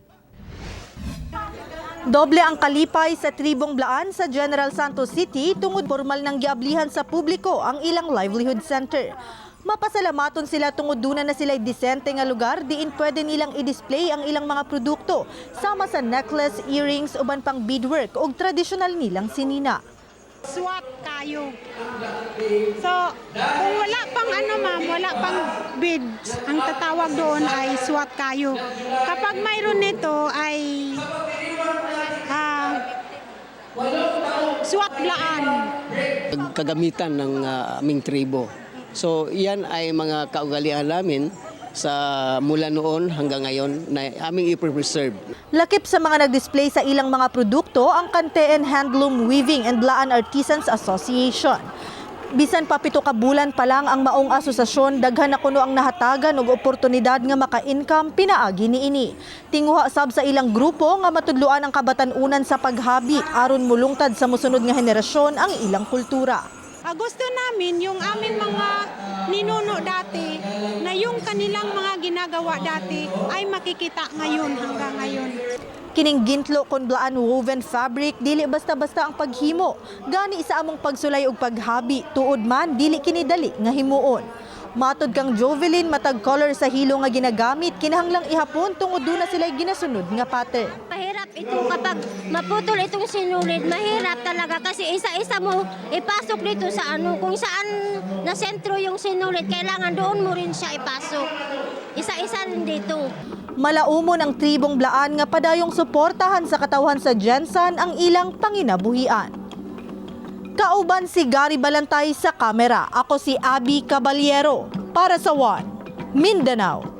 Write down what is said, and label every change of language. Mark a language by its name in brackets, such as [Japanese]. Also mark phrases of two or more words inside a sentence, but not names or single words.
[Cebuano] Doble ang kalipay sa tribong Blaan sa General Santos City tungod formal ng giablihan sa publiko ang ilang livelihood center. Mapasalamaton sila tungod duna na sila'y disente nga lugar diin pwede nilang i-display ang ilang mga produkto sama sa [English] necklace, earrings, [Cebuano] uban pang beadwork o tradisyonal nilang sinina. [Filipino] Swat kayo. So, kung wala pang wala pang beads, ang tatawag doon ay swat kayo. Kapag mayroon nito ay swat Blaan. Kagamitan ng aming tribo. So, iyan ay mga kaugalian namin sa mula noon hanggang ngayon na aming i-preserve. [Cebuano] Lakip sa mga nag-display sa ilang mga produkto ang Kanteen Handloom Weaving and Blaan Artisans Association. Bisan pa 7 ka bulan pa lang ang maong asosasyon, daghan na kuno ang nahatagan og oportunidad nga maka-income pinaagi niini. Tinguha sab sa ilang grupo nga matudloan ang kabatan-unan sa paghabi aron mulungtad sa mosunod nga henerasyon ang ilang kultura. [Filipino] Gusto namin yung aming mga ninuno dati na yung kanilang mga ginagawa dati ay makikita ngayon hanggang ngayon. [Cebuano] Kining gintlo kon Blaan [English] woven fabric [Cebuano] dili basta-basta ang paghimo, gani isa among pagsulay og paghabi tuod man dili kini dali nga himuon. Matod kang Jovelyn, matag color sa hilo nga ginagamit kinahanglang ihapon tungod duna sila'y ginasunod nga pattern. [Filipino] Mahirap ito kapag maputol itong sinulid, mahirap talaga kasi isa-isa mo ipasok dito sa kung saan na sentro yung sinulid, kailangan doon mo rin siya ipasok. Isa-isa rin dito. [Cebuano] Malaumon ang tribong Blaan nga padayong suportahan sa katawhan sa Jensan ang ilang panginabuhian. Kauban si Gary Balantay sa kamera. [Filipino] Ako si Abby Caballero para sa One Mindanao.